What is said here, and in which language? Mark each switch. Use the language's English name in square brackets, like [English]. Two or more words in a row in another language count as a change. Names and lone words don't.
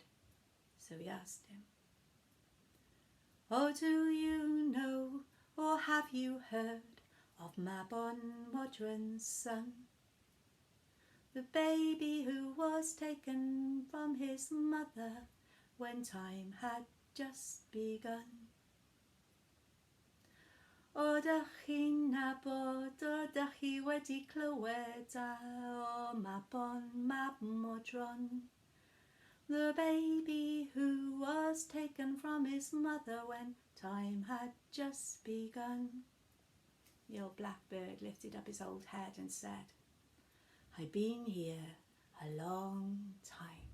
[English] So he asked him, oh, do you know or have you heard of Mabon Modron's son? The baby who was taken from his mother when time had just begun. [Welsh] O dych chi'n nabod, o dych chi wedi clywed o Mabon Mab Modron, [English] the baby who was taken from his mother when time had just begun. The old blackbird lifted up his old head and said, I've been here a long time.